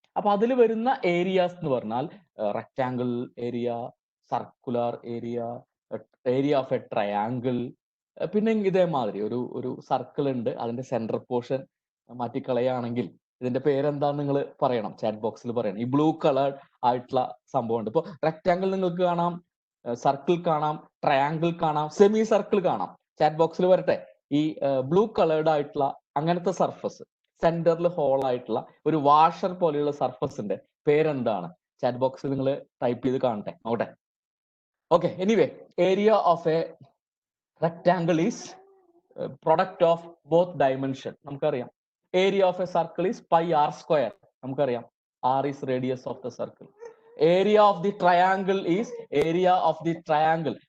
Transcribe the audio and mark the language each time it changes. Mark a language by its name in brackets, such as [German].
[Malayalam] അപ്പൊ അതിൽ വരുന്ന ഏരിയാസ് എന്ന് പറഞ്ഞാൽ rectangle area, circular area, area of A triangle, പിന്നെ ഇതേമാതിരി ഒരു സർക്കിൾ ഉണ്ട്, അതിന്റെ സെന്റർ പോർഷൻ മാറ്റിക്കളയാണെങ്കിൽ ഇതിന്റെ പേരെന്താന്ന് നിങ്ങൾ പറയണം, ചാറ്റ് ബോക്സിൽ പറയണം. ഈ ബ്ലൂ കളർ ആയിട്ടുള്ള സംഭവം ഉണ്ട്. ഇപ്പൊ റെക്ടാങ്കിൾ നിങ്ങൾക്ക് കാണാം, സർക്കിൾ കാണാം, ട്രയാങ്കിൾ കാണാം, സെമി സർക്കിൾ കാണാം. ചാറ്റ് ബോക്സിൽ വരട്ടെ. ഈ ബ്ലൂ കളേർഡ് ആയിട്ടുള്ള അങ്ങനത്തെ സർഫസ്, സെന്ററിൽ ഹോൾ ആയിട്ടുള്ള ഒരു വാഷർ പോലെയുള്ള സർഫസിന്റെ പേരെന്താണ്? ചാറ്റ് ബോക്സിൽ നിങ്ങൾ ടൈപ്പ് ചെയ്ത് കാണട്ടെ, നോട്ടെ. [English] Okay, anyway, area of a rectangle is product of both dimension. [Malayalam] നമുക്കറിയാം. [English] Area of a circle is pi r square. നമുക്കറിയാം r is radius of the circle. Area of the triangle is area of the triangle.